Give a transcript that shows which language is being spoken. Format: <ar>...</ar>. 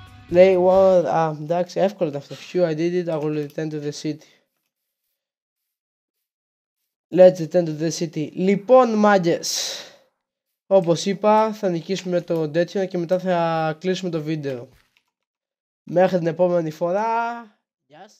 <el>Λέει εντάξει, εύκολο αυτό.</el> <en>Phew, I did it, I will return to the city. Let's return to the city.</en> <el>Λοιπόν, μάγκες, όπως είπα, θα νικήσουμε το τέτοιο και μετά θα κλείσουμε το βίντεο. Μέχρι την επόμενη φορά. Γεια σας.</el>